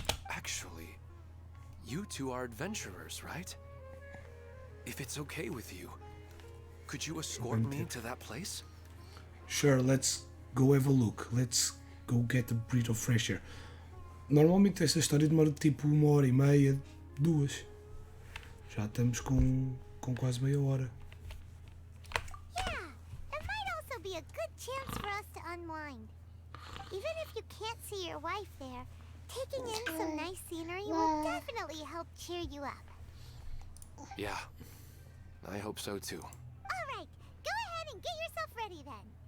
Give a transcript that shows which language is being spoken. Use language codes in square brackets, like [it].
[en] Actually, you two are adventurers, right? If it's okay with you, could you escort me to that place? Sure, let's go have a look. Let's go get a breath of fresh air. [pt] Normalmente esta história demora tipo 1h30, 2. Já estamos com quase meia hora. [en] Yeah, it might also be a good chance for us to unwind. Even if you can't see your wife there, taking in some nice scenery will definitely help cheer you up. Yeah, I hope so too. Alright, go ahead and get yourself ready then.